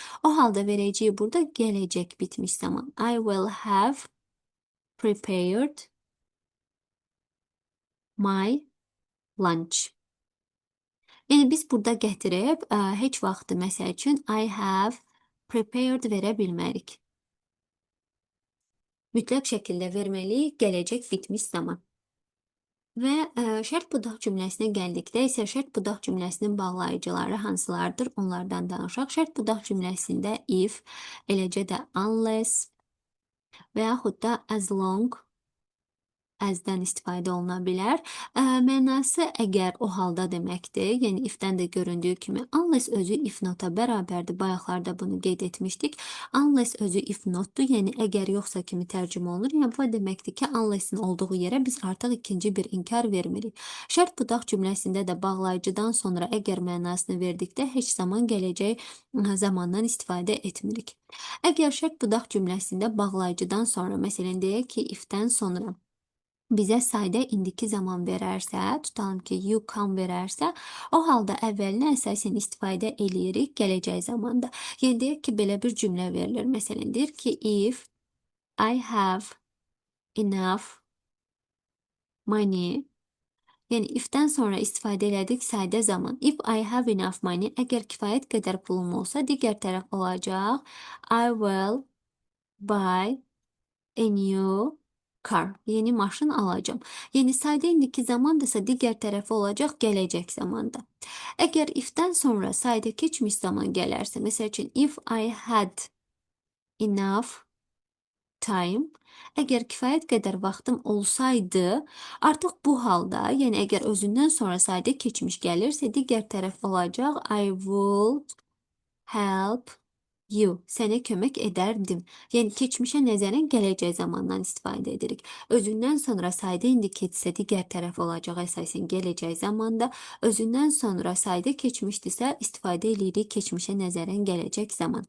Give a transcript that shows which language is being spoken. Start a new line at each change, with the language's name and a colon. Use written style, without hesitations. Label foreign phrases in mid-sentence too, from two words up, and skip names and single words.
Azerbaijani: O halda verəcəyi burada gələcək bitmiş zaman.
English: I will have prepared my lunch.
Azerbaijani: Yəni biz burada gətirib heç vaxt məsəl üçün
English: I have prepared
Azerbaijani: verə bilmərik. Mütləq şəkildə verməliyik gələcək bitmiş zaman. Və şərt budaq cümləsinə gəldikdə isə şərt budaq cümləsinin bağlayıcıları hansılardır? Onlardan danışaq. Şərt budaq cümləsində if, eləcə də unless və yaxud da
English: as long as-dən
Azerbaijani: istifadə oluna bilər. Mənası əgər o halda deməkdir. Yəni if-dən də göründüyü kimi unless özü
English: if nota
Azerbaijani: bərabərdir. Bayaqlarda bunu qeyd etmişdik. Unless özü
English: if notdur.
Azerbaijani: Yəni əgər yoxsa kimi tərcümə olunur. Yəni bu deməkdir ki, unless-in olduğu yerə biz artıq ikinci bir inkar vermirik. Şərt budaq cümləsində də bağlayıcıdan sonra əgər mənasını verdikdə heç zaman gələcək zamandan istifadə etmirik. Əgər şərt budaq cümləsində bağlayıcıdan sonra, məsələn deyək ki, if-dən sonra bizə sayda indiki zaman verərsə, tutalım ki,
English: you come
Azerbaijani: verərsə, o halda əvvəlinə əsasən istifadə eləyirik gələcək zamanda. Yəni deyək ki, belə bir cümlə verilir. Məsələn, deyir ki,
English: if I have enough money,
Azerbaijani: yəni if-dən sonra istifadə elədik sayda zaman.
English: If I have enough money,
Azerbaijani: əgər kifayət qədər pulum olsa, digər tərəf olacaq.
English: I will buy a new car.
Azerbaijani: Yeni maşın alacağım. Yəni sayda indiki zamandırsa digər tərəfi olacaq gələcək zamanda. Əgər if-dən sonra sayda keçmiş zaman gələrsə, məsəl üçün
English: if I had enough time,
Azerbaijani: əgər kifayət qədər vaxtım olsaydı, artıq bu halda, yəni əgər özündən sonra sayda keçmiş gəlirsə, digər tərəf olacaq
English: I would help you,
Azerbaijani: sənə kömək edərdim. Yəni keçmişə nəzərən gələcək zamandan istifadə edirik. Özündən sonra sayda indiki etsə digər tərəf olacaq əsasən gələcək zamanda. Özündən sonra sayda keçmişdirsə istifadə edirik keçmişə nəzərən gələcək zaman.